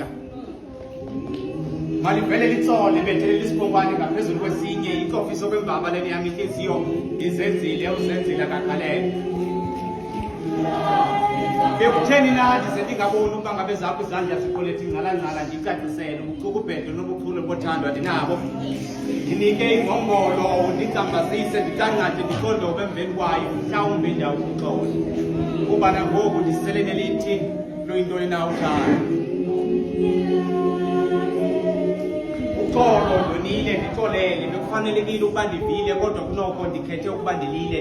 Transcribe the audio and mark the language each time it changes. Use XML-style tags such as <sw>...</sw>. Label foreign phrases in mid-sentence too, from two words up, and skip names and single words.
<xh>Malivele litsole bethelela isipompane ngaphezulu kwesinye, icofisa kwembamba leni yami inhliziyo izenzile uzenzile akakhalele. Bekutheni nathi sendingaboni ukuba ngabe zakho izandla ziqolethe ingqalangqala ndicacisele ubucukubhedo nobuchule bothandwa ndinabo. Ndinike ingqongqolo ndicambazise ndicancade ndiqondobe emveni kwayo mhlawumbi ndawukuxola. Kuba nangoku ndisele nelithi luyintoni na uthando. Uxolo ndonile ndixolele bekufanelekile ukuba ndivile kodwa kunoko ndikhethe ukuba ndilile.</xh>